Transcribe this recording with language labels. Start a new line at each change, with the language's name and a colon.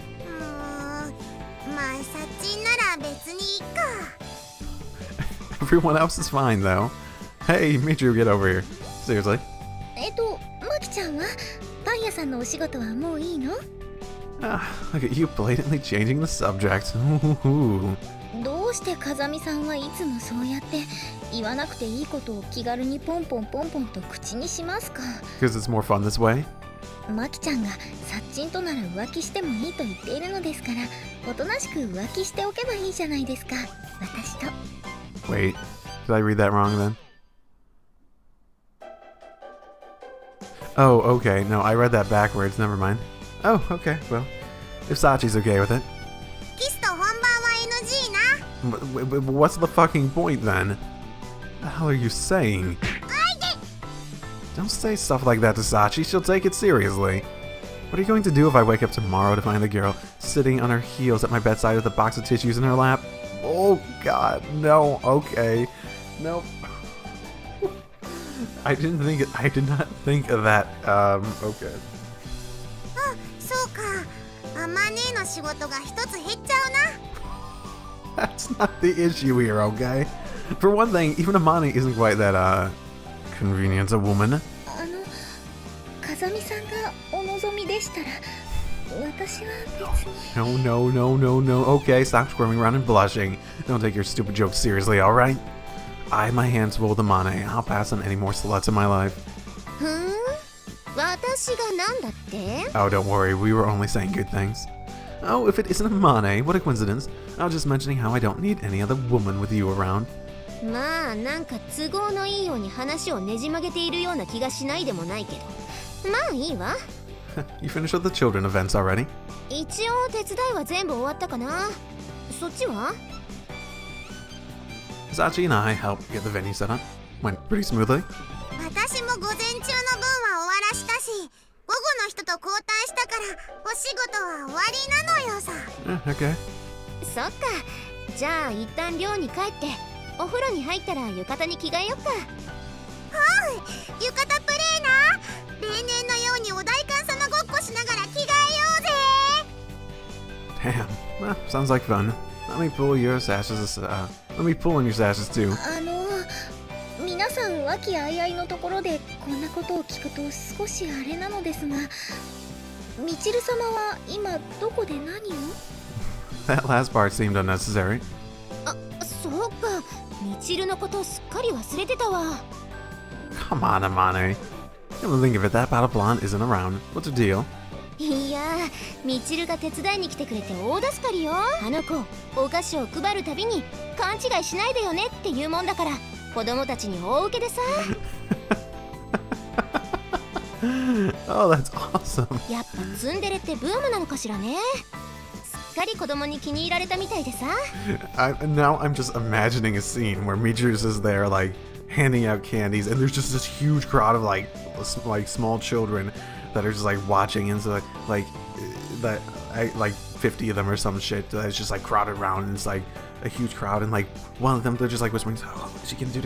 Japanese: まあ、サッチンなら別にいいか。
English: Everyone else is fine though. Hey, Michiru, get over here. Seriously.
Japanese: マキちゃんはパン屋さんのお仕事はもういいの？
English: Look at you blatantly changing the subject.
Japanese: どうして風見さんはいつもそうやって言わなくていいことを気軽にポンポンポンポンと口にしますか？
English: Because it's more fun this way.
Japanese: マキちゃんがサッチンとなら浮気してもいいと言っているのですから、おとなしく浮気しておけばいいじゃないですか、私と。
English: Wait, did I read that wrong then? Oh, okay. No, I read that backwards. Never mind. Oh, okay. Well, if Sachi's okay with it.
Japanese: キスと本番は NG な。
English: What's the fucking point then? What the hell are you saying? Don't say stuff like that to Sachi. She'll take it seriously. What are you going to do if I wake up tomorrow to find the girl sitting on her heels at my bedside with a box of tissues in her lap? Oh God, no. Okay, nope. I did not think of that. Okay.
Japanese: あ、そうか。あまねえの仕事が一つ減っちゃうな。
English: That's not the issue here, okay? For one thing, even Amani isn't quite that, convenient a woman.
Japanese: 風見さんがお望みでしたら、私は別
English: No,
Japanese: に。
English: no, no, no, no. Okay, stop squirming around and blushing. Don't take your stupid jokes seriously, alright? I have my hands full with Amani. I'll pass on any more sluts in my life.
Japanese: 私がなんだって？
English: Oh, don't worry, we were only saying good things. Oh, if it isn't Amane, what a coincidence. I was just mentioning how I don't need any other woman with you around.
Japanese: まあなんか都合のいいように話をねじ曲げているような気がしないでもないけど、まあいいわ。
English: You finished with the children events already?
Japanese: 一応手伝いは全部終わったかな。そっちは？
English: Sachi and I helped get the venue set up. Went pretty smoothly.
Japanese: 私も午前中の分は終わらしたし、午後の人と交代したからお仕事は終わりなのよさ。
English: Okay.
Japanese: そっか。じゃあ一旦寮に帰ってお風呂に入ったら浴衣に着替えよっか。はい、浴衣プレーな。例年のようにお代官様ごっこしながら着替えようぜ。
English: Damn. Well, sounds like fun. Let me pull your sashes, let me pull on your sashes too.
Japanese: 皆さん和気あいあいのところでこんなことを聞くと少しあれなのですが、みちる様は今どこで何を？
English: That last part seemed unnecessary.
Japanese: あ、そうか。みちるのことすっかり忘れてたわ。
English: Come on, Amane. Come to think of it, that battle blonde isn't around. What's her deal?
Japanese: いやー、みちるが手伝いに来てくれて大助かりよ。あの子、お菓子を配るたびに勘違いしないでよねって言うもんだから、子供たちに大受けでさ。
English: Oh, that's awesome.
Japanese: やっぱツンデレってブームなのかしらね。すっかり子供に気に入られたみたいでさ。
English: Now I'm just imagining a scene where Michiru's is there, like, handing out candies, and there's just this huge crowd of, like small children that are just, like, watching, and so, like 50 of them or some shit that's just, like, crowded around, and it's, like, a huge crowd, and like one of them, they're just like whispering, oh, is she gonna do it?